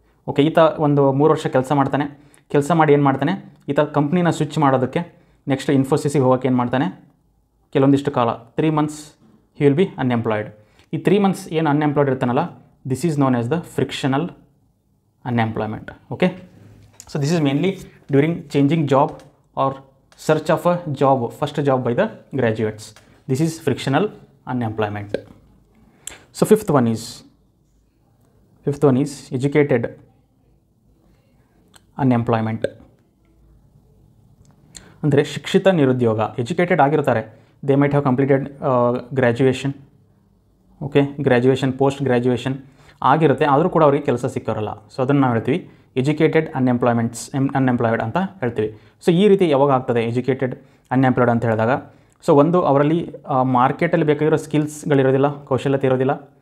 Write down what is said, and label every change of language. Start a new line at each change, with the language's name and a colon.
Kannada: Okay, ಈತ ಒಂದು 3 ವರ್ಷ ಕೆಲಸ ಮಾಡ್ತಾನೆ. ಕೆಲಸ ಮಾಡಿ ಏನು ಮಾಡ್ತಾನೆ, ಈತ ಕಂಪ್ನಿನ ಸ್ವಿಚ್ ಮಾಡೋದಕ್ಕೆ ನೆಕ್ಸ್ಟ್ ಇನ್ಫೋಸಿಸಿಗೆ ಹೋಗೋಕ್ಕೆ ಏನು ಮಾಡ್ತಾನೆ, ಕೆಲವೊಂದಿಷ್ಟು ಕಾಲ 3 months
English: He will be unemployed.
Kannada: ಈ 3 months ಏನು unemployed ಇರ್ತಾನಲ್ಲ,
English: This is known as the frictional unemployment. Okay, so this is mainly during changing job or search of a job, first job by the graduates. This is frictional unemployment. So fifth one is educated unemployment.
Kannada: ಅಂದರೆ ಶಿಕ್ಷಿತ ನಿರುದ್ಯೋಗ. Educated ಆಗಿರ್ತಾರೆ,
English: They might have completed graduation.
Kannada: Okay, graduation, post graduation ಆಗಿರುತ್ತೆ, ಆದರೂ ಕೂಡ ಅವರಿಗೆ ಕೆಲಸ ಸಿಕ್ಕಿರಲ್ಲ. So ಅದನ್ನು ನಾವು ಹೇಳ್ತೀವಿ ಎಜುಕೇಟೆಡ್ ಅನ್ಎಂಪ್ಲಾಯ್ಡ್ ಅಂತ ಹೇಳ್ತೀವಿ. ಸೊ ಈ ರೀತಿ ಯಾವಾಗ ಆಗ್ತದೆ ಎಜುಕೇಟೆಡ್ ಅನ್ಎಂಪ್ಲಾಯ್ಡ್ ಅಂತ ಹೇಳಿದಾಗ, ಸೊ ಒಂದು ಅವರಲ್ಲಿ ಮಾರ್ಕೆಟಲ್ಲಿ ಬೇಕಾಗಿರೋ ಸ್ಕಿಲ್ಸ್ಗಳಿರೋದಿಲ್ಲ, ಕೌಶಲ್ಯತೆ ಇರೋದಿಲ್ಲ.